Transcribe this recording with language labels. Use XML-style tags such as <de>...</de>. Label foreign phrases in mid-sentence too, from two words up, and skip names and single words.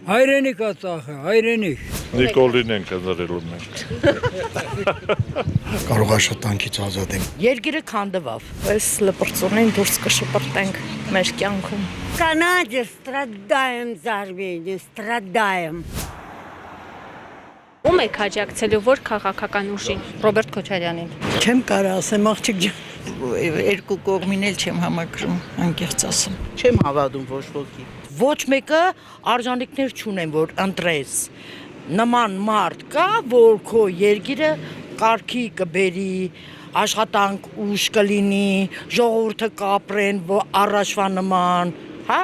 <hy>Հայրենիք է ծախը, հայրենիք։ Նիկոլին ենք ընտրելու մենք։ Կարող աշխատանքից ազատ եմ։ Երկիրը քանդվավ։ Այս լպրծունին դուրս կշպրտենք մեր կյանքում։</hy> <ru>Канаде страдаем за Армению, страдаем.</ru> <hy>Ում եք աջակցելու որ քաղաքական ուժին։ Ռոբերտ Քոչարյանին։ Չեմ կարող ասեմ աղջիկ ջան, երկու կողմին էլ չեմ համակրում, անկեղծ ասեմ։ Չեմ հավատում ոչ ոքի։ Ոչ մեկը արժանինքներ չունեն, որ ընտրես։ Նման մարդ կա, որ քո երկիրը կարգի կբերի, աշխատանք ուժ կլինի, ժողովուրդը կապրեն առաջվա նման, հա?</hy>